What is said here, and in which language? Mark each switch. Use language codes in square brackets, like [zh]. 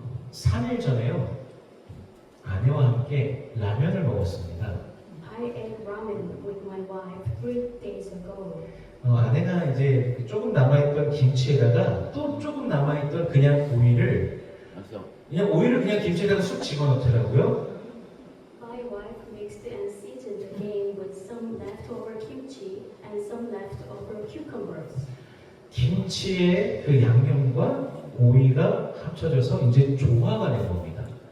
[ko] 3일 전에요. 아내와 함께 라면을 먹었습니다. [en] I ate ramen with my wife 3 days ago. [ko] 아내가 이제 조금 남아있던 김치에다가 또 조금 남아있던 그냥 오이를 그냥 김치에다가 쑥 집어넣더라고요. [en] My wife mixed and seasoned again with some leftover kimchi and some leftover cucumbers. [ko] 김치의 그 양념과 오이가 합쳐져서 이제 조화가 된 겁니다.